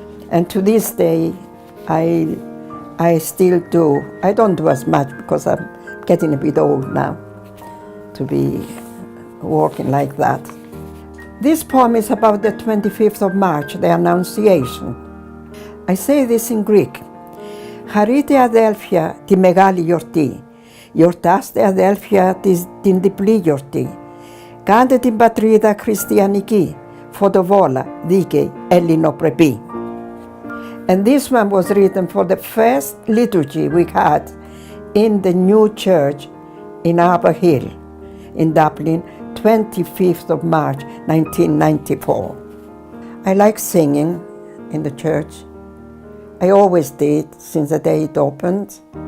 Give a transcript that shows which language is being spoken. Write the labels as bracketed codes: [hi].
[en] And to this day, I still do. I don't do as much because I'm getting a bit old now to be working like that. This poem is about the 25th of March, the Annunciation. I say this in Greek. [el] Χαρείτε αδέλφια τη μεγάλη γιορτή. Γιορτάστε αδέλφια την διπλή γιορτή. Κάντε την πατρίδα χριστιανική, φωτοβόλα, δίκαιη, ελληνοπρεπή. [en] And this one was written for the first liturgy we had in the new church in Upper Hill in Dublin, 25th of March, 1994. I like singing in the church. I always did since the day it opened.